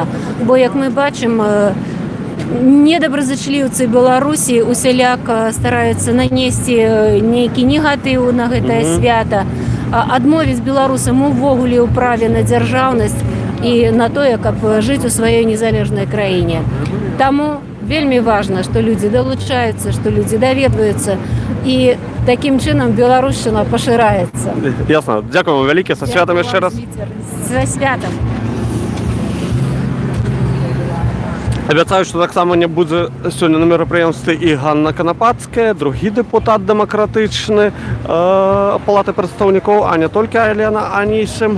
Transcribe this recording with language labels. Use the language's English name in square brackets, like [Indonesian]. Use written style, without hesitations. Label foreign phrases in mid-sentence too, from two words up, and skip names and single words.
[Belarusian] Бо, як мы бачым, недобразычліўцы Беларусі усяляк стараюцца нанесці нейкі негатыў на гэтае свята, адмовіць беларусам увогуле ў праве на дзяржаўнасць і на тое, каб жыць у сваёй незалежнай краіне. Таму вельмі важна, што людзі далучаюцца, што людзі даведваюцца. [Ukrainian] І таким чином білорусщина поширається. Ясно. Дякую вам велике. Со святом ще раз. За святом. Обіцяю, що так само не буде сьогодні на мероприємстві і Ганна Конопадська, другий депутат демократичний Палати представників, а не тільки Елена Анісім.